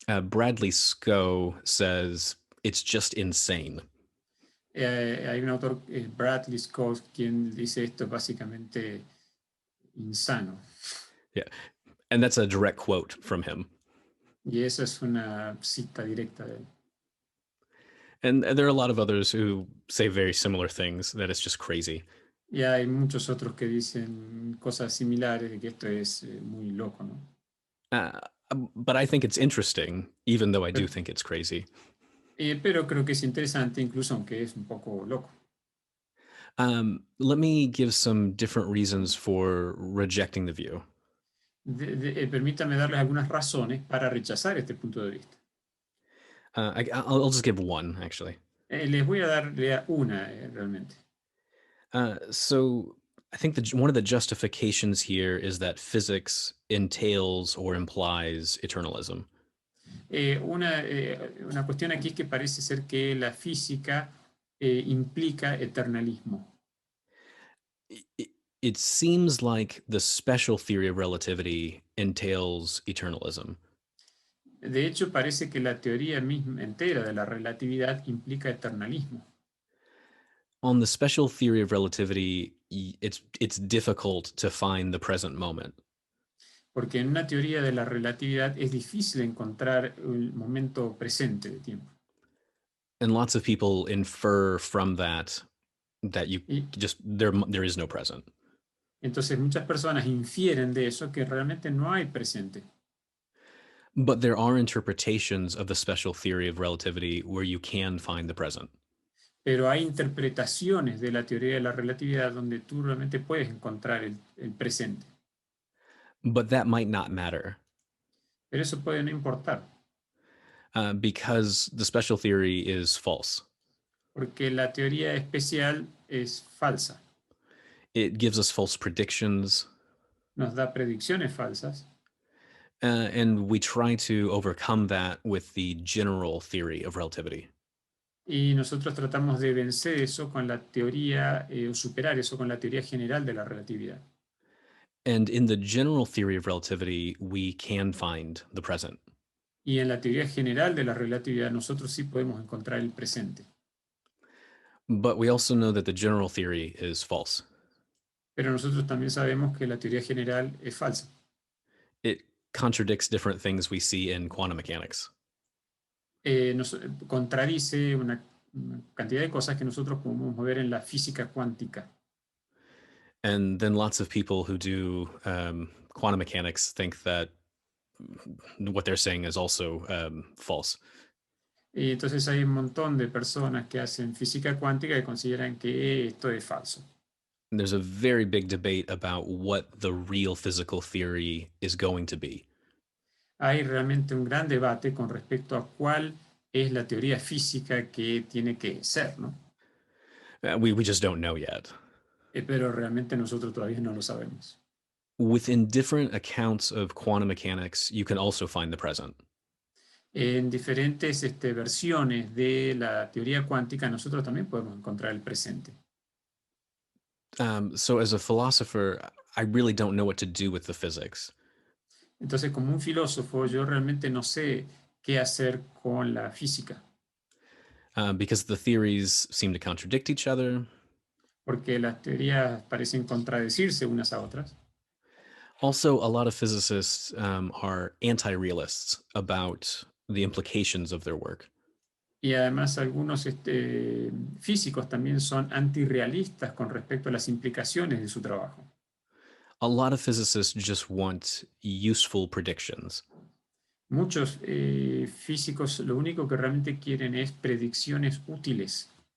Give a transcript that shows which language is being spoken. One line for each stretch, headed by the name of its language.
English: Bradley Scow says it's just insane.
Spanish: Hay un autor, Bradley Scott, quien dice esto básicamente insano.
English: Yeah, and that's a direct quote from him.
Spanish: Y eso es una cita directa de él.
English: And there are a lot of others who say very similar things, that it's just crazy.
Spanish: Y hay muchos otros que dicen cosas similares, de que esto es muy loco, ¿no?
English: But I think it's interesting, even though I do think it's crazy.
Spanish: Pero creo que es interesante, incluso aunque es un poco loco.
English: Let me give some different reasons for rejecting the view.
Spanish: Permítame darles algunas razones para rechazar este punto de vista.
English: I'll just give one, actually.
Spanish: Les voy a dar una, realmente.
English: So I think one of the justifications here is that physics entails or implies eternalism.
Spanish: Una cuestión aquí es que parece ser que la física implica eternalismo.
English: It seems like the special theory of relativity entails eternalism.
Spanish: De hecho, parece que la teoría misma entera de la relatividad implica eternalismo.
English: On the special theory of relativity, it's difficult to find the present moment.
Spanish: Porque en una teoría de la relatividad es difícil encontrar el momento presente de tiempo.
English: And lots of people infer from that you just there is no present.
Spanish: Entonces muchas personas infieren de eso que realmente no hay presente.
English: But there are interpretations of the special theory of relativity where you can find the present.
Spanish: Pero hay interpretaciones de la teoría de la relatividad donde tú realmente puedes encontrar el presente.
English: But that might not matter.
Spanish: Pero eso puede no importar.
English: Because the special theory is false.
Spanish: Porque la teoría especial es falsa.
English: It gives us false predictions.
Spanish: Nos da predicciones falsas.
English: And we try to overcome that with the general theory of relativity.
Spanish: Y nosotros tratamos de vencer eso con la teoría, o superar eso con la teoría general de la relatividad.
English: And in the general theory of relativity, we can find the present.
Spanish: Y en la teoría general de la relatividad nosotros sí podemos encontrar el presente.
English: But we also know that the general theory is false.
Spanish: Pero nosotros también sabemos que la teoría general es falsa.
English: It contradicts different things we see in quantum mechanics.
Spanish: Nos contradice una cantidad de cosas que nosotros podemos ver en la física cuántica.
English: And then lots of people who do quantum mechanics think that what they're saying is also false.
Spanish: Y entonces hay un montón de personas que hacen física cuántica y consideran que esto es falso.
English: There's a very big debate about what the real physical theory is going to be.
Spanish: Hay realmente un gran debate con respecto a cuál es la teoría física que tiene que ser, ¿no?
English: We just don't know yet.
Spanish: Pero realmente nosotros todavía no lo sabemos.
English: within different accounts of quantum mechanics, you can also find the present.
Spanish: En diferentes versiones de la teoría cuántica, nosotros también podemos encontrar el presente.
English: So as a philosopher, I really don't know what to do with the physics.
Spanish: Entonces, como un filósofo, yo realmente no sé qué hacer con la física,
English: Because the theories seem to contradict each other.
Spanish: porque las teorías parecen contradecirse unas a otras.
English: Also, a lot of physicists are anti-realists about the implications of their work.
Spanish: Y además algunos físicos también son antirrealistas con respecto a las implicaciones de su trabajo.
English: A lot of physicists just want useful predictions.
Spanish: Muchos físicos lo único que realmente quieren es predicciones útiles.